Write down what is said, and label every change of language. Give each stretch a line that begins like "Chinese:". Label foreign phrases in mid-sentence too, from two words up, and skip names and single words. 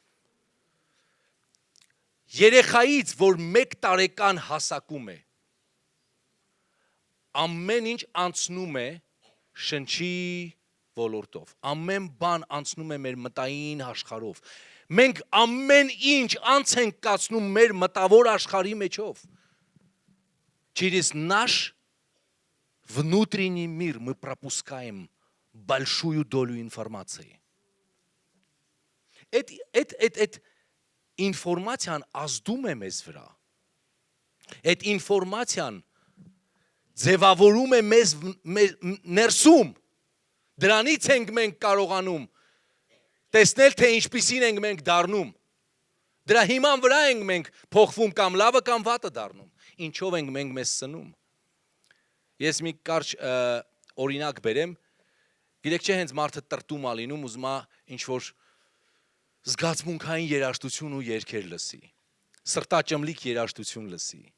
Armenian: Երեխայից, որ 1 տարեկան հասակում է։ Ամեն ինչ անցնում է շնչի ոլորտով։ Ամեն բան անցնում է մեր մտային աշխարհով։ Մենք ամեն ինչ անց ենք կացնում մեր մտավոր աշխարհի մեջով։
Russian: Через наш внутренний мир мы пропускаем большую долю информации.
Armenian: Այդ ինֆորմացիան ազդում է մեզ վրա։ Այդ ինֆորմացիան ձևավորում է մեզ ներսում։ Դրանից ենք մենք կարողանում տեսնել, թե ինչպիսին ենք մենք դառնում։ Դրա հիման վրա ենք մենք փոխվում կամ լավը կամ վատը դառնում։ Ինչով ենք մենք մեզ սնում։ Ես մի կարճ օրինակ բերեմ։ Գիտեք չէ, հենց մարդը տրտում ա լինում, ուզում ա ինչ-որ զգացմունքային երաժշտություն ու երգեր լսի։ Սրտաճմլիկ երաժշտություն լսի։